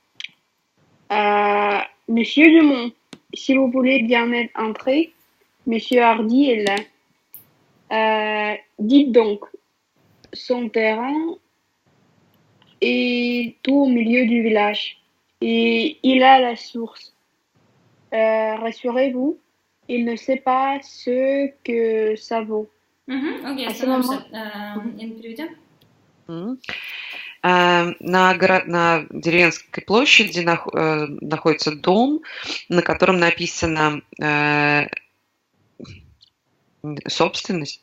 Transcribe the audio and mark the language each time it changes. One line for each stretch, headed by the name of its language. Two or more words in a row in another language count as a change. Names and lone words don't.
French: Monsieur Dumont, si vous voulez bien entrer, Monsieur Hardy est là. Dites donc, son terrain est tout au milieu du village et il a la source. Rassurez-vous, il ne sait pas ce que ça vaut.
Russian: Окей, переведем. На деревенской площади находится дом, на котором написано собственность.